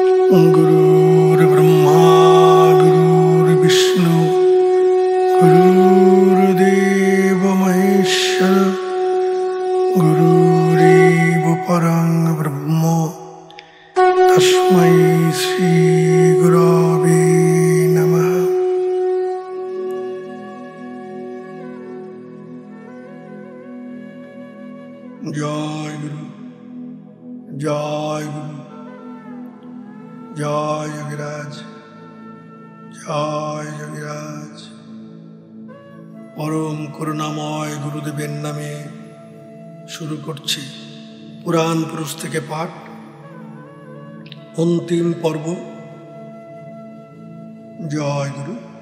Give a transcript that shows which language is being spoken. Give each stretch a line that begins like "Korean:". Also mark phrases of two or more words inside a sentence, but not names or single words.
Sanskrit: गुरुर्ब्रह्मा गुरुर्विष्णु गुरुर्देव महेश्वर गुरुरेव परं ब्रह्म तस्मै श्री गुरवे नमः।
Bangla: জয় গুরু জয় গুরু জয় যোগীরাজ জয় যোগীরাজ। পরম করুণাময় গুরুদেবের নামে শুরু করছি পুরাণ পুরুষ থেকে পাঠ, অন্তিম পর্ব। জয় গুরু।